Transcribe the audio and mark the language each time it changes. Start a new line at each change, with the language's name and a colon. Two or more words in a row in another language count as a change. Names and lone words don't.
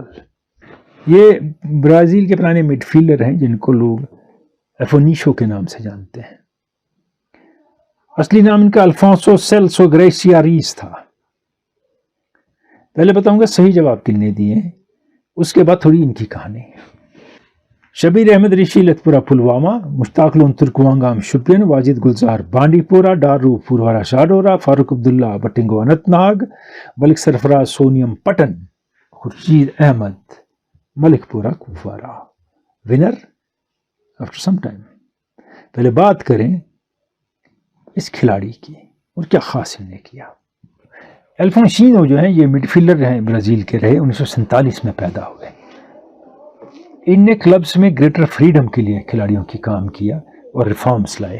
Urdu: یہ برازیل کے پرانے مڈ فیلڈر ہیں جن کو لوگ ایفونیشو کے نام سے جانتے ہیں. اصلی نام ان کا الفونسو سیلسو گریسیا ریس تھا. پہلے بتاؤں گا صحیح جواب کن نے دیے ہیں, اس کے بعد تھوڑی ان کی کہانی. شبیر احمد رشی لتپورہ پلوامہ, مشتاق لون ترکوانگام شپین, واجد گلزار بانڈی پورہ, ڈارو پوروارہ شاڈورہ, فاروق عبداللہ بٹنگو اننت ناگ, ملک سرفراز سونیم پٹن, خورشید احمد ملک پورہ کپوارہ.
English: winner after some time.
Urdu: پہلے بات کریں اس کھلاڑی کی اور کیا خاص انہوں نے کیا. الفونسینو جو ہیں یہ مڈ فیلڈر ہیں, برازیل کے رہے, 1947 میں پیدا ہوئے. ان نے کلبز میں
English: greater freedom
Urdu: کے لیے کھلاڑیوں کی کام کیا اور ریفارمز لائے.